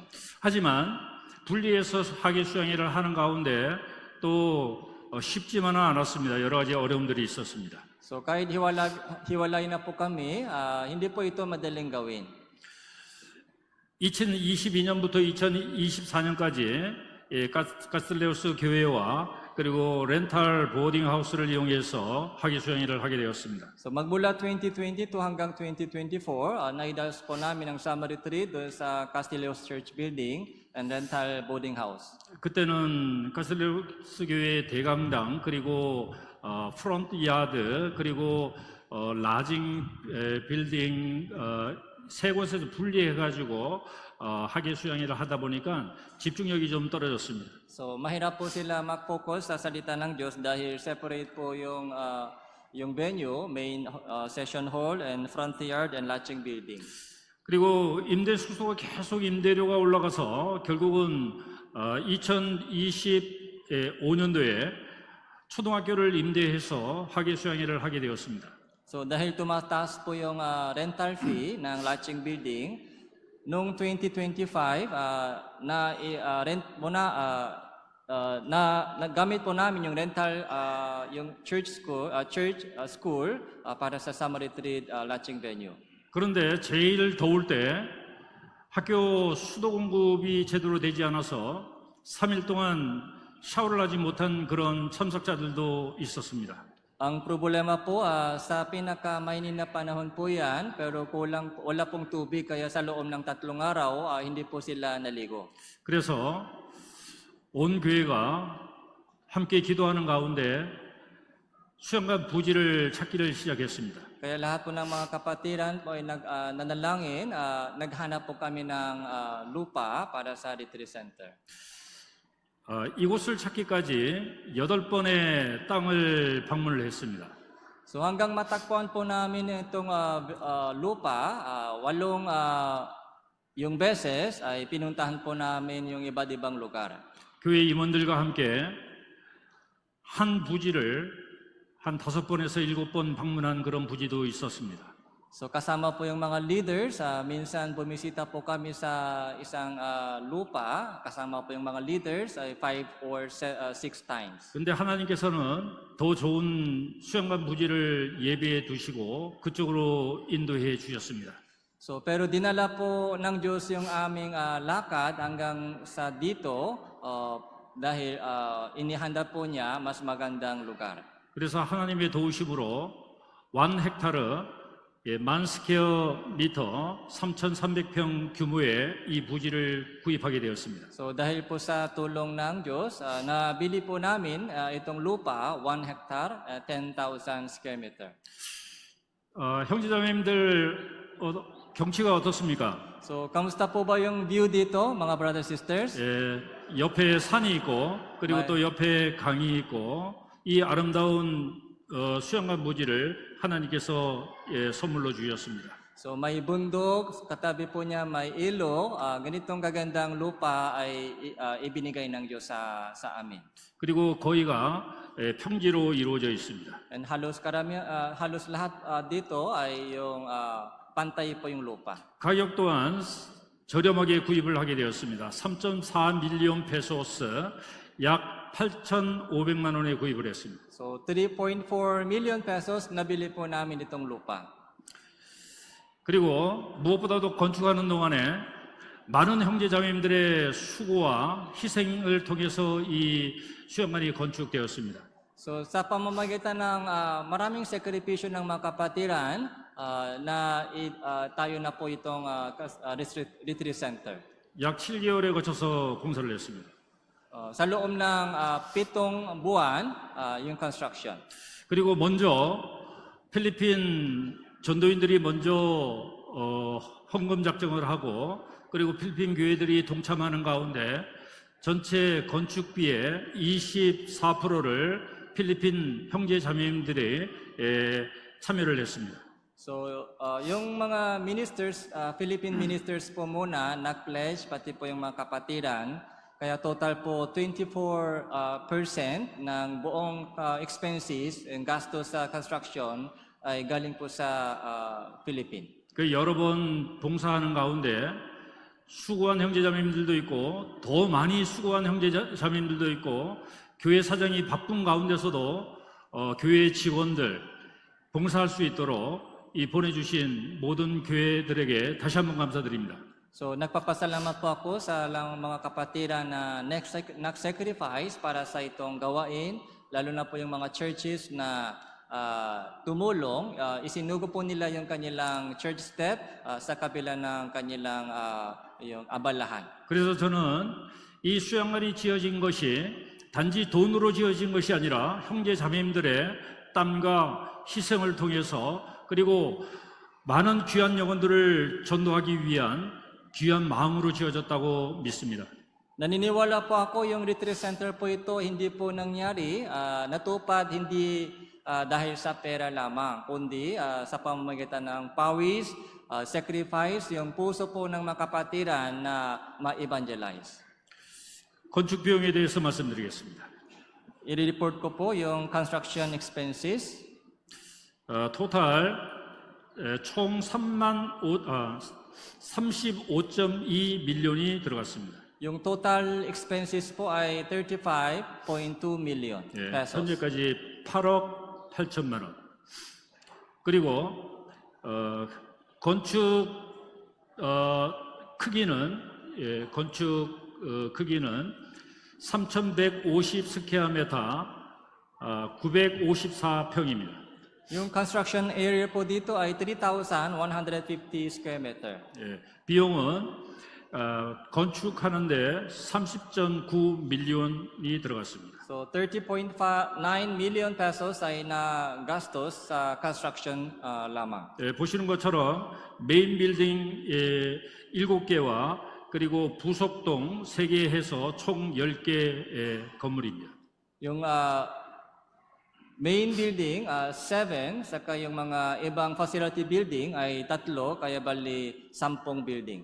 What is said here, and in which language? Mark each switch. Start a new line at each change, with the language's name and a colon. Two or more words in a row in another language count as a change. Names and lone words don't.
Korean: 하지만 분리해서 하계 수양회를 하는 가운데 또 쉽지만은 않았습니다. 여러 가지 어려움들이 있었습니다.
Filipino: So kahit hiwalay na po kami, hindi po ito madaling gawin.
Korean: 2022년부터 2024년까지 가슬레우스 교회와 그리고 렌탈 보딩 하우스를 이용해서 하계 수양회를 하게 되었습니다.
Filipino: So magmula 2022 hanggang 2024, naidaos po namin ang
English: summer retreat
Filipino: doon sa Castileos
English: Church Building and rental boarding house.
Korean: 그때는 가슬레우스 교회 대강당 그리고
English: front yard
Korean: 그리고
English: latching building
Korean: 세 곳에서 분리해가지고 하계 수양회를 하다 보니까 집중력이 좀 떨어졌습니다.
Filipino: So mahirap po sila mag-focus sa salita ng Diyos dahil separate po yung venue,
English: main session hall and front yard and latching building.
Korean: 그리고 임대 숙소가 계속 임대료가 올라가서 결국은 2025년도에 초등학교를 임대해서 하계 수양회를 하게 되었습니다.
Filipino: So dahil tumataas po yung
English: rental fee
Filipino: ng
English: latching building,
Filipino: noong 2025 rent muna nagamit po namin yung rental, yung
English: church school
Filipino: para sa
English: summer retreat launching venue.
Korean: 그런데 제일 더울 때 학교 수도 공급이 제대로 되지 않아서 3일 동안 샤워를 하지 못한 그런 참석자들도 있었습니다.
Filipino: Ang problema po sa pinakamainit na panahon po yan, pero wala pong tubig kaya sa loob ng 3 araw hindi po sila naligo.
Korean: 그래서 온 교회가 함께 기도하는 가운데 수영관 부지를 찾기를 시작했습니다.
Filipino: Kaya lahat po ng mga kapatiran po ay nanalangin, naghanap po kami ng lupa para sa
English: retreat center.
Korean: 이곳을 찾기까지 8번의 땅을 방문을 했습니다.
Filipino: So hanggang matakpuan po namin itong lupa, 8 yung beses ay pinuntahan po namin yung iba't ibang lugar.
Korean: 교회 임원들과 함께 한 부지를 한 5번에서 7번 방문한 그런 부지도 있었습니다.
Filipino: So kasama po yung mga leaders, minsan bumisita po kami sa isang lupa, kasama po yung mga leaders ay 5 or 6 times.
Korean: 근데 하나님께서는 더 좋은 수영관 부지를 예비해 두시고 그쪽으로 인도해 주셨습니다.
Filipino: So pero dinala po ng Diyos yung aming lakad hanggang sa dito dahil inihanda po niya mas magandang lugar.
Korean: 그래서 하나님의 도우심으로 1헥타르 1000스퀘어미터 3,300평 규모의 이 부지를 구입하게 되었습니다.
Filipino: So dahil po sa tulong ng Diyos, nabili po namin itong lupa, 1 hectare, 10,000
English: square meter.
Korean: 형제자매님들 경치가 어떻습니까?
Filipino: So kamusta po ba yung view dito, mga
English: brothers and sisters?
Korean: 옆에 산이 있고 그리고 또 옆에 강이 있고 이 아름다운 수영관 부지를 하나님께서 선물로 주셨습니다.
Filipino: So may bundok, katabi po niya may ilog, ganitong gagandang lupa ay ibinigay ng Diyos sa amin.
Korean: 그리고 거기가 평지로 이루어져 있습니다.
Filipino: And halos lahat dito ay yung pantay po yung lupa.
Korean: 가격 또한 저렴하게 구입을 하게 되었습니다. 3.4
English: million pesos
Korean: 약 8,500만 원에 구입을 했습니다.
Filipino: So 3.4
English: million pesos
Filipino: nabili po namin itong lupa.
Korean: 그리고 무엇보다도 건축하는 동안에 많은 형제자매님들의 수고와 희생을 통해서 이 수영관이 건축되었습니다.
Filipino: So sa pamamagitan ng maraming sakripisyo ng mga kapatiran, tayo na po itong
English: retreat center.
Korean: 약 7개월에 거쳐서 공사를 했습니다.
Filipino: Sa loob ng 7 buwan, yung construction.
Korean: 그리고 먼저 필리핀 전도인들이 먼저 헌금 작정을 하고 그리고 필리핀 교회들이 동참하는 가운데 전체 건축비의 24%를 필리핀 형제 자매님들이 참여를 했습니다.
Filipino: So, yung mga ministers,
English: Philippine ministers
Filipino: po muna, nag-pledge, pati po yung mga kapatiran, kaya total po 24% ng buong expenses, yung gastos sa construction, ay galing po sa Philippines.
Korean: 그 여러 번 봉사하는 가운데 수고한 형제자매님들도 있고 더 많이 수고한 형제자매님들도 있고 교회 사정이 바쁜 가운데서도 교회 직원들 봉사할 수 있도록 이 보내주신 모든 교회들에게 다시 한번 감사드립니다.
Filipino: So nagpapasalamat po ako sa mga kapatiran na nag-sacrifice para sa itong gawain, lalo na po yung mga churches na tumulong, isinugo po nila yung kanilang
English: church step
Filipino: sa kabila ng kanilang yung abalahan.
Korean: 그래서 저는 이 수양관이 지어진 것이 단지 돈으로 지어진 것이 아니라 형제 자매님들의 땀과 희생을 통해서 그리고 많은 귀한 영혼들을 전도하기 위한 귀한 마음으로 지어졌다고 믿습니다.
Filipino: Naniniwala po ako yung
English: retreat center
Filipino: po ito hindi po nangyari, natupad hindi dahil sa pera lamang, kundi sa pamamagitan ng pawis, sacrifice, yung puso po ng mga kapatiran na ma-evangelize.
Korean: 건축 비용에 대해서 말씀드리겠습니다.
Filipino: I-report ko po yung
English: construction expenses.
Korean: 토탈 총 35.2 밀리언이 들어갔습니다.
Filipino: Yung
English: total expenses
Filipino: po ay 35.2 million
Korean: 예,
Filipino: pesos.
Korean: 현재까지 8억 8천만 원. 그리고 건축 크기는 크기는 3,150 스퀘어미터 954평입니다.
Filipino: Yung
English: construction area
Filipino: po dito ay 3,150
English: square meter.
Korean: 예, 비용은 건축하는데 30.9 밀리언이 들어갔습니다.
Filipino: So 30.9
English: million pesos
Filipino: ay na gastos sa construction lamang.
Korean: 예, 보시는 것처럼 메인 빌딩 7개와 그리고 부속동 3개 해서 총 10개의 건물입니다.
Filipino: Yung
English: main building
Filipino: 7, saka yung mga ibang
English: facility building
Filipino: ay 3, kaya bali 10 building.